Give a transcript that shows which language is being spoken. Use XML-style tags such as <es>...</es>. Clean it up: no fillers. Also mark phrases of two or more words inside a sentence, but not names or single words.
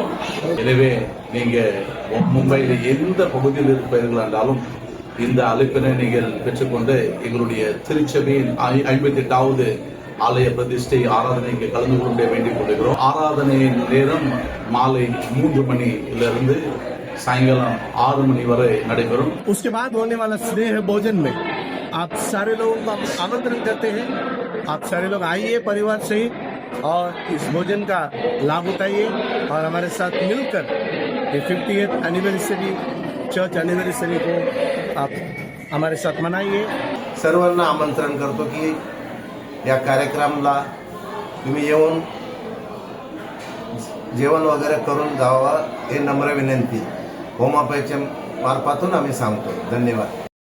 <ta>எனவே நீங்க மும்பையில் எந்த பகுதியில் இருப்பீர்கள் என்றாலும் இந்த அழைப்பினை நீங்கள் பெற்றுக்கொண்டு எங்களுடைய திருச்சபையின் 58வது ஆலய பிரதிஷ்டை ஆராதனைக்கு கலந்து கொள்ள வேண்டிக் கொள்கிறோம். ஆராதனையின் நேரம் மாலை 3 மணியிலிருந்து சாயங்காலம் 6 மணி வரை நடைபெறும்।</ta> <hi>उसके बाद होने वाला स्नेह भोजन में आप सारे लोगों को आमंत्रण करते हैं। आप सारे लोग आइए परिवार सहित और इस भोजन का लाभ उठाइए और हमारे साथ मिलकर ये 50th</hi> <en>anniversary church anniversary</en> <hi>को आप हमारे साथ मनाइए।</hi> <mr>सर्वांना आमंत्रण करतो की या कार्यक्रमाला तुम्ही येऊन जेवण वगैरे करून जावं हे नम्र विनंती होमापायच्या मार्फातून आम्ही सांगतो. धन्यवाद.</mr>